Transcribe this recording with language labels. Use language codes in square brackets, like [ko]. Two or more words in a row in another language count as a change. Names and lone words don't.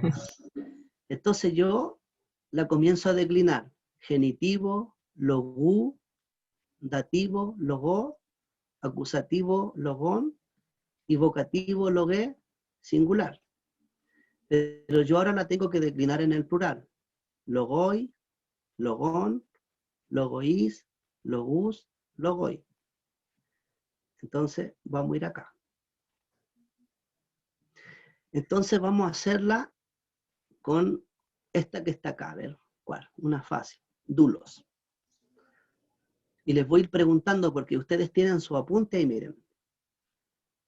[es] Entonces yo la comienzo a declinar. Genitivo, logú, dativo, logó, acusativo, logón, y vocativo, logué, singular. Pero yo ahora la tengo que declinar en el plural. [el] λόγοι, λόγων, λόγοις, λόγους, λόγοι. [es] Entonces vamos a ir acá. Entonces vamos a hacerla con esta que está acá. A ver, ¿cuál? Una fácil. Dulos. Y les voy a ir preguntando porque ustedes tienen su apunte y miren.